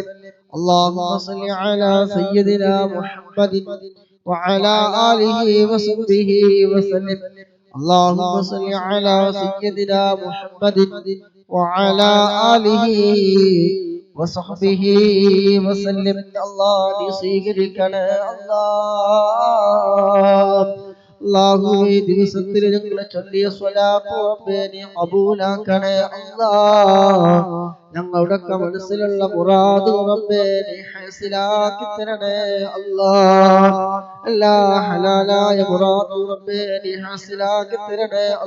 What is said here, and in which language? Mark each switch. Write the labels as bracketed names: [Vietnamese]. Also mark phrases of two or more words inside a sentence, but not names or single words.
[Arabic] اللهم صل على سيدنا محمد وعلى آله وصحبه وسلم. اللهم صل على سيدنا محمد وعلى آله وصحبه وسلم. [Malayalam] الله സ്വീകരിക്കണേ അല്ലാഹുവേ ദിവസത്തിൽ ഞങ്ങൾ ചൊല്ലിയ സ്വലാത്ത് റബ്ബേ നീ ഖബൂലാക്കണേ അല്ലാഹ് ഞങ്ങളുടെ മനസ്സിലുള്ള മുറാദ് റബ്ബേ നീ ഹാസിലാക്കി തരണേ അല്ലാഹ് എല്ലാ ഹലാലായ മുറാദ് റബ്ബേ നീ ഹാസിലാക്കി തരണേ